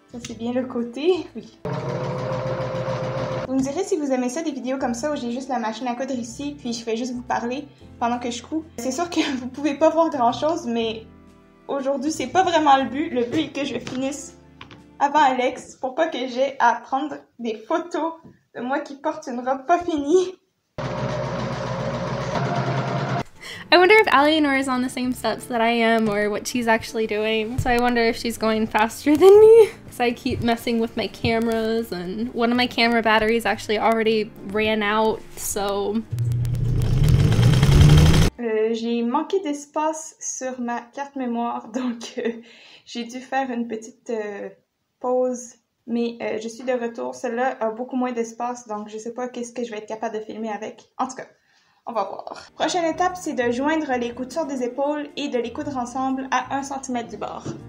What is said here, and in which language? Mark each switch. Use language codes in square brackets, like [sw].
[fr] Ça, c'est bien le côté, oui. Vous me direz si vous aimez ça, des vidéos comme ça où j'ai juste la machine à coudre ici, puis je fais juste vous parler pendant que je couds. C'est sûr que vous pouvez pas voir grand chose, mais aujourd'hui c'est pas vraiment le but. Le but est que je finisse avant Alex pour pas que j'ai à prendre des photos de moi qui porte une robe pas finie. [en] I wonder if Alienor is on the same steps that I am or what she's actually doing. So I wonder if she's going faster than me. Because I keep messing with my cameras and one of my camera batteries actually already ran out, so... [fr] J'ai manqué d'espace sur ma carte mémoire, donc j'ai dû faire une petite pause. Mais je suis de retour. Celle-là a beaucoup moins d'espace, donc je sais pas qu'est-ce que je vais être capable de filmer avec. En tout cas, on va voir. Prochaine étape, c'est de joindre les coutures des épaules et de les coudre ensemble à 1 cm du bord.